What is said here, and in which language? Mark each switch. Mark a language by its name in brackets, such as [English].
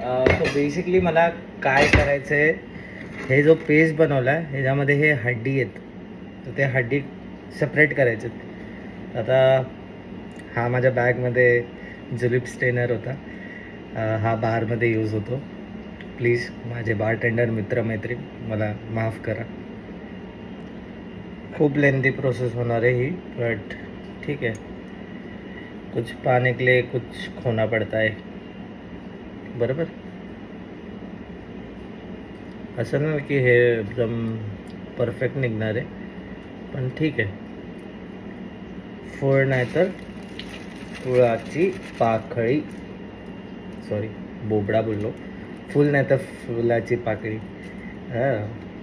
[Marathi] So basically मला काय करायचं आहे, हे जो पेस्ट बनवला आहे ह्याच्यामध्ये हे हड्डी आहेत, तर ते हड्डी सेपरेट करायचे. आता हा माझ्या बॅगमध्ये जुलिप स्टेनर होता, हा बारमध्ये यूज होतो. प्लीज माझे बारटेंडर मित्रमैत्री मला माफ़ करा. खूप लेंथी प्रोसेस होणार आहे ही, बट [Hindi] ठीक है, कुछ पाने के लिए कुछ खोना पड़ता [Marathi] है. बरोबर. असं नाही की हे एकदम परफेक्ट निघणार आहे, पण ठीक आहे. फूळ नाही तर फुलाची पाकळी, सॉरी बोबडा बोललो, फूल नाही तर फुलाची पाकळी. हां.